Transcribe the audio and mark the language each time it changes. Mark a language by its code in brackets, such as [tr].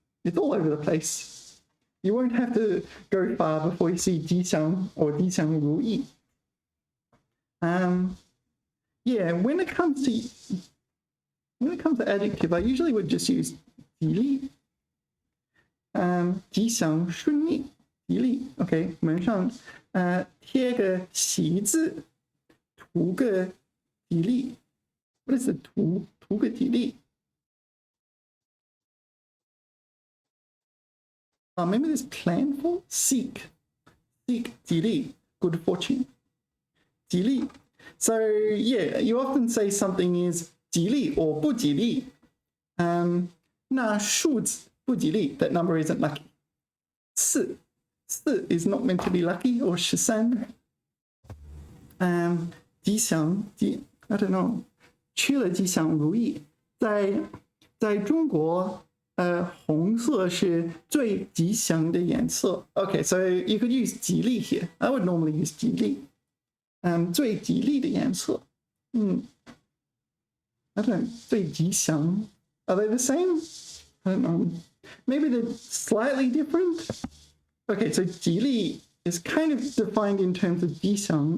[en] It's all over the place. You won't have to go far before you see 吉祥 or 吉祥如意. Yeah, when it comes to adjective, I usually would just use 吉利. [zh] 吉祥顺利, 吉利. Okay, 门上贴个喜字, 图个吉利. [en] What is the [zh] 图图个吉利。 [en] Maybe there's plan for? Seek 吉利 good fortune. [zh] 吉利. [en] So yeah, you often say something is 吉利 or 不吉利. [zh] 那数字不吉利, [en] that number isn't lucky. 四 is not meant to be lucky, or 13. 吉祥 I don't know. [zh] 去了吉祥如意。在中国，红色是最吉祥的颜色。 [en] Okay, so you could use 吉利 here. I would normally use 吉利。 [zh] 最吉利的颜色。 [en] I don't know. [zh] 最吉祥。 [en] Are they the same? I don't know. Maybe they're slightly different. Okay, so 吉利 is kind of defined in terms of 吉祥.